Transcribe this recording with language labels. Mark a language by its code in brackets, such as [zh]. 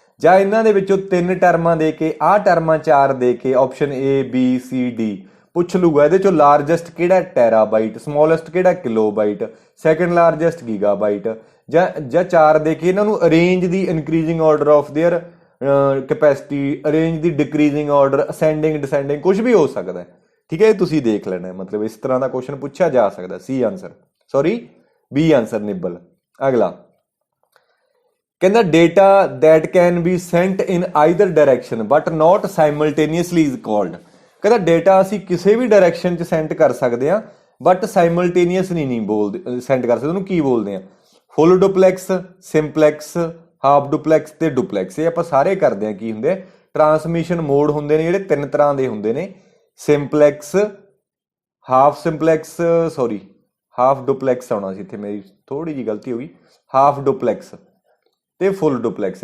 [pa] ਜਾਂ ਇਹਨਾਂ ਦੇ ਵਿੱਚੋਂ 3 ਟਰਮਾਂ ਦੇ ਕੇ, ਆਹ ਟਰਮਾਂ 4 ਦੇ ਕੇ, option A B C D ਪੁੱਛ ਲੂਗਾ ਇਹਦੇ ਚੋਂ ਲਾਰਜੈਸਟ ਕਿਹੜਾ, ਟੈਰਾਬਾਈਟ, ਸਮੋਲੈਸਟ ਕਿਹੜਾ, ਕਿਲੋਬਾਈਟ, ਸੈਕੰਡ ਲਾਰਜੈਸਟ ਗੀਗਾਬਾਈਟ। ਜਾਂ 4 ਦੇ ਕੇ ਇਹਨਾਂ ਨੂੰ [en] arrange the increasing order of their capacity, arrange the decreasing order, ascending descending, [pa] ਕੁਝ ਵੀ ਹੋ ਸਕਦਾ, ਠੀਕ ਹੈ। ਤੁਸੀਂ ਦੇਖ ਲੈਣਾ, ਮਤਲਬ ਇਸ ਤਰ੍ਹਾਂ ਦਾ ਕੁਐਸਚਨ ਪੁੱਛਿਆ ਜਾ ਸਕਦਾ। C answer, sorry B answer ਨਿਬਲ। ਅਗਲਾ ਕਹਿੰਦਾ [en] Data that can be sent in either direction but not simultaneously is called। [pa] ਕਹਿੰਦਾ ਡੇਟਾ ਅਸੀਂ ਕਿਸੇ ਵੀ ਡਾਇਰੈਕਸ਼ਨ 'ਚ ਸੈਂਡ ਕਰ ਸਕਦੇ ਹਾਂ, ਬਟ ਸਾਈਮਲਟੇਨੀਅਸ ਨਹੀਂ ਬੋਲਦੇ, ਸੈਂਡ ਕਰ ਸਕਦੇ, ਉਹਨੂੰ ਕੀ ਬੋਲਦੇ ਆ, ਫੁੱਲ ਡੁਪਲੈਕਸ, ਸਿੰਪਲੈਕਸ, ਹਾਫ ਡੁਪਲੈਕਸ ਤੇ ਡੁਪਲੈਕਸ। ਇਹ ਆਪਾਂ ਸਾਰੇ ਕਰਦੇ ਹਾਂ। ਕੀ ਹੁੰਦੇ, ਟਰਾਂਸਮਿਸ਼ਨ ਮੋਡ ਹੁੰਦੇ ਨੇ ਜਿਹੜੇ 3 ਤਰ੍ਹਾਂ ਦੇ ਹੁੰਦੇ ਨੇ, simplex, half simplex, sorry half duplex ਆਉਣਾ ਸੀ ਇੱਥੇ, ਮੇਰੀ ਥੋੜੀ ਜਿਹੀ ਗਲਤੀ ਹੋ ਗਈ, ਹਾਫ ਡੁਪਲੈਕਸ ਤੇ ਫੁੱਲ ਡੁਪਲੈਕਸ।